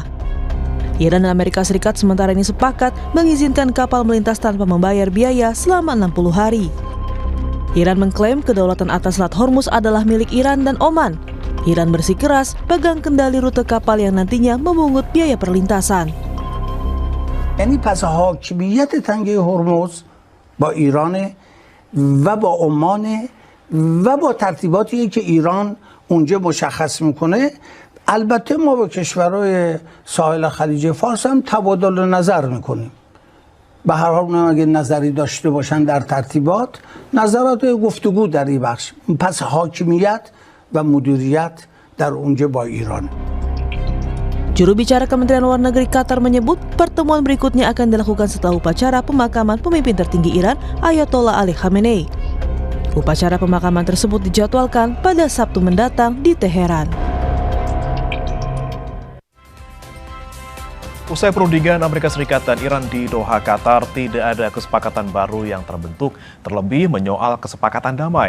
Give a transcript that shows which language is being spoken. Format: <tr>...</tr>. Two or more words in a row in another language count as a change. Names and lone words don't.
<id>Iran dan Amerika Serikat sementara ini sepakat mengizinkan kapal melintas tanpa membayar biaya selama 60 hari. Iran mengklaim kedaulatan atas Selat Hormuz adalah milik Iran dan Oman. Iran bersikeras pegang kendali rute kapal yang nantinya memungut biaya perlintasan.</id> <fa>یعنی پس حاکمیت تنگه هرمز با ایران و با عمان و با ترتیباتی که ایران اونجا مشخص میکنه البته ما با کشورهای ساحل خلیج فارس هم تبادل نظر میکنیم به هر حال اگه نظری داشته باشن در ترتیبات نظرات گفتگو در این بخش پس حاکمیت و مدیریت در اونجا با ایران.</fa> <id>Juru bicara Kementerian Luar Negeri Qatar menyebut pertemuan berikutnya akan dilakukan setelah upacara pemakaman pemimpin tertinggi Iran Ayatollah Ali Khamenei. Upacara pemakaman tersebut dijadwalkan pada Sabtu mendatang di Teheran. Usai perundingan Amerika Serikat dan Iran di Doha, Qatar, tidak ada kesepakatan baru yang terbentuk, terlebih menyoal kesepakatan damai.</id>